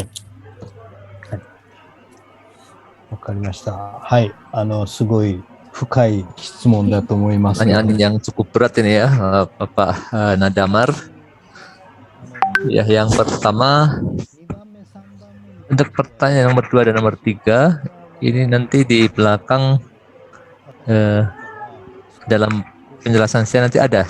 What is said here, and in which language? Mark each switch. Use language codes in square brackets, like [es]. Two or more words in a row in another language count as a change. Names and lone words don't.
[ja] Hai. わかりました。はい。すごい深い質問だと思います。 [id] Pertanyaan yang cukup berat ini ya, Bapak Nadamar. Ya, yang pertama, untuk pertanyaan nomor 2 dan nomor 3, ini nanti di belakang dalam penjelasan saya nanti ada.